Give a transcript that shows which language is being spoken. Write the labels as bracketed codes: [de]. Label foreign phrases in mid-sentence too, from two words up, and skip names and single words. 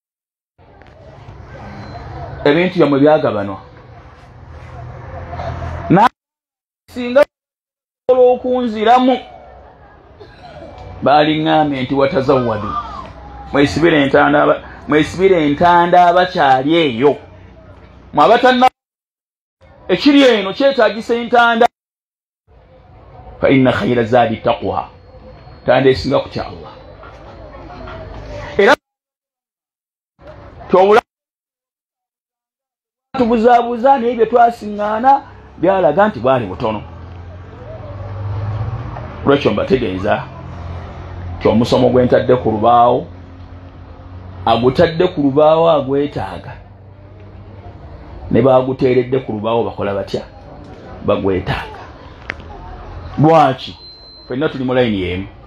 [lg] ebintu byamwe byagabanwa singa okunziramu baliŋŋambye nti watazawwadu mwesibire entanda abakyali eyo mwabatanna ekiri eno kyetaagisa entanda [ar] فإن خير الزاد التقوى [lg] tanda esinga kutya Allah era tubuzaabuza naye bye twasiŋŋaana byalaga nti bwali butono lwekyo mbategeeza omusomo gwentadde ku lubaawo agutadde ku lubaawo agwetaaga ne baguteeredde ku lubaawo bakola batya bagwetaaga lwaki fenna tuli mu layini y'emu